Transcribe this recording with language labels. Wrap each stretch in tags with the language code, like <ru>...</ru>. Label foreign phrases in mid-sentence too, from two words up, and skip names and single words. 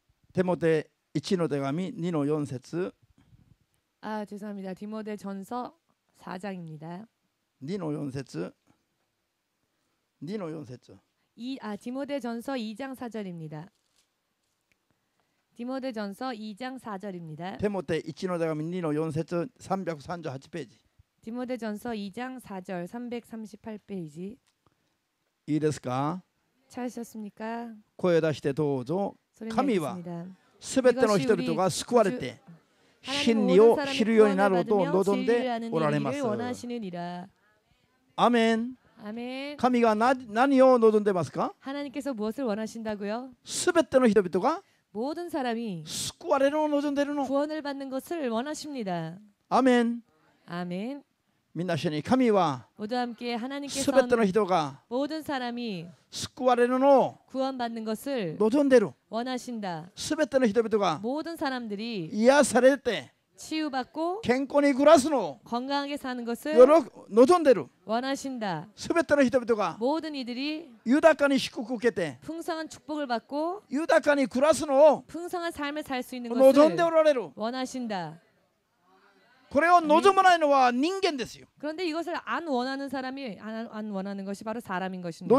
<ja>テモテ1の手紙2の4節</ja> <ko>아, 죄송합니다. 디모데전서 4장입니다.</ko> <ja>2 の4節2の4節</ja> <ko>디모데전서 2장 4절입니다. 디모데전서 2장 4절입니다.</ko> <ja>テモテ1の手紙2の4節338ページ</ja> <ko>디모데전서 2장 4절 338페이지.</ko> <ja>いいですか</ja> <ko>찾으셨습니까?</ko> <ja>声出してどうぞ。</ja> <ko>소리</ko> <ja>神は</ja> <ko>내겠습니다.</ko> <ja>すべての人々が救われて真理を知るようになろうと望んでおられます。</ja> <ko>원하시느니라.</ko> <ja>アメン。</ja> <ko>아멘.</ko> <ja>神が何を望んでますか？</ja> <ko>하나님께서 무엇을 원하신다고요?</ko> <ja>すべての人々が</ja> <ko>모든 사람이</ko> <ja>救われるのを望んでいるの。</ja> <ko>구원을 받는 것을 원하십니다.</ko> <ja>アメン。</ja> <ko>아멘.</ko> <ja>みんな一緒に神は</ja> <ko>모두 함께</ko> <ja>すべて</ja> <ko>하나님께서</ko> <ja>の人が</ja> <ko>모든 사람이</ko> <ja>救われるのを</ja> <ko>구원받는 것을</ko> <ja>望んでいる。</ja> <ko>원하신다.</ko> <ja>すべての人々が</ja> <ko>모든 사람들이</ko> <ja>癒されて</ja> <ko>치유받고</ko> <ja>健康に暮らすのを</ja> <ko>건강하게 사는 것을</ko> <ja>望んでいる。</ja> <ko>원하신다.</ko> <ja>すべての人々が</ja> <ko>모든 이들이</ko> <ja>豊かに祝福を受けて</ja> <ko>풍성한 축복을 받고</ko> <ja>豊かに暮らすのを</ja> <ko>풍성한 삶을 살 수 있는</ko> <ja>望</ja> <ko>것을</ko> <ja>んでおられる。</ja> <ko>원하신다.</ko> <ja>これを望まないのは人間ですよ。</ja> <ko>그런데 이것을 안 원하는 사람이 안 원하는 것이 바로 사람인 것입니다.</ko>